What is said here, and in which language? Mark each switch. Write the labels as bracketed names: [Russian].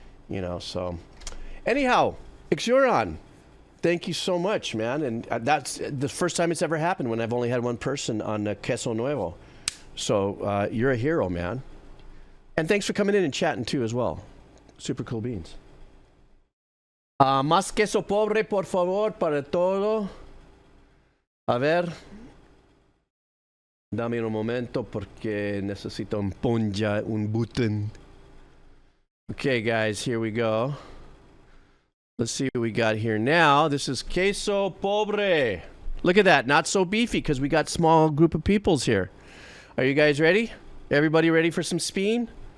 [English] You know, so anyhow, Xuron, thank you so much, man. And that's the first time it's ever happened when I've only had one person on Queso Nuevo. So you're a hero, man. And thanks for coming in and chatting too as well. Super cool beans. [Spanish] Más queso pobre, por favor, para todo. A ver. Dame un momento porque necesito un button. [English] Okay, guys, here we go. Let's see what we got here now. This is queso pobre. Look at that. Not so beefy because we got small group of peoples here. Are you guys ready? Everybody ready for some speen?